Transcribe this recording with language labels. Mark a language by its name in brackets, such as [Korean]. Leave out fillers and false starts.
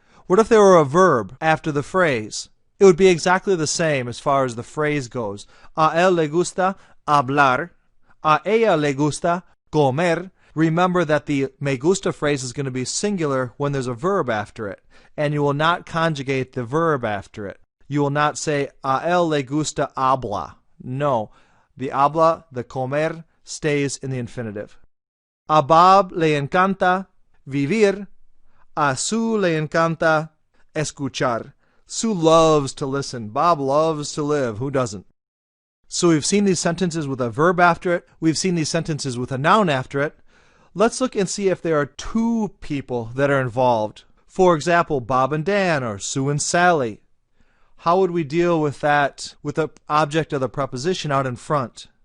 [English] What if there were a verb after the phrase? It would be exactly the same as far as the phrase goes. [Spanish] A él le gusta hablar. A ella le gusta comer. [English] Remember that the me gusta phrase is going to be singular when there's a verb after it. And you will not conjugate the verb after it. You will not say, [Spanish] a él le gusta habla. [English] No. The habla, the comer, stays in the infinitive. [Spanish] A Bob le encanta vivir. A Sue le encanta escuchar. [English] Sue loves to listen. Bob loves to live. Who doesn't? So we've seen these sentences with a verb after it. We've seen these sentences with a noun after it. Let's look and see if there are two people that are involved. For example, Bob and Dan or Sue and Sally. How would we deal with that with the object of the preposition out in front?